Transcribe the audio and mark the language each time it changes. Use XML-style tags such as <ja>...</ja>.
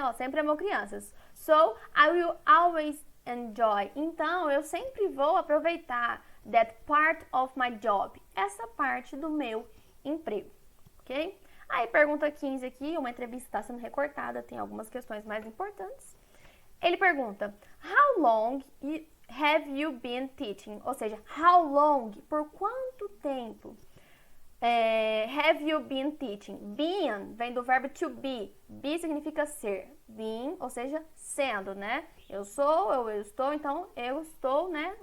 <pt>Eu sempre amo crianças.</pt> <en>So, I will always enjoy.</en> <pt>Então, eu sempre vou aproveitar</pt> <en>that part of my job.</en> <pt>Essa parte do meu emprego, ok? Aí, pergunta 15 aqui, uma entrevista está sendo recortada, tem algumas questões mais importantes. Ele pergunta,</pt> <en>how long have you been teaching?</en> <pt>Ou seja,</pt> <en>how long,</en> <pt>por quanto tempo?</pt> <en>Have you been teaching? Been</en> <pt>vem do verbo</pt> <en>to be.</en> <pt>Be significa ser. Been, ou seja, sendo, né? Eu sou, eu estou, então eu estou, né?</pt>